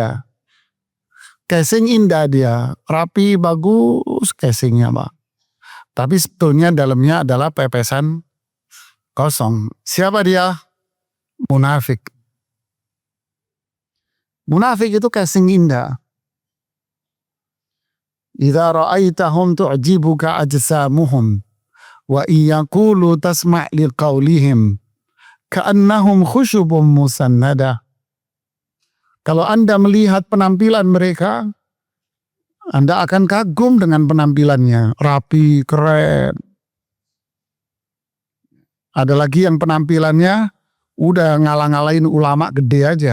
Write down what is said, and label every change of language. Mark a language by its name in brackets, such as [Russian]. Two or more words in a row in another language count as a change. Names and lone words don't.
[Indonesian] Casing indah dia, rapi, bagus casingnya, Pak. Tapi sebetulnya dalamnya adalah pepesan kosong. Siapa dia? Munafik. Munafik itu casing indah. [Arabic] إذا رأيتهم تعجبك أجسامهم وإن يقولوا تسمع لقولهم كأنهم خشب مسندة. [Indonesian] Kalau Anda melihat penampilan mereka, Anda akan kagum dengan penampilannya, rapi, keren. Ada lagi yang penampilannya udah ngalah-ngalahin ulama gede aja.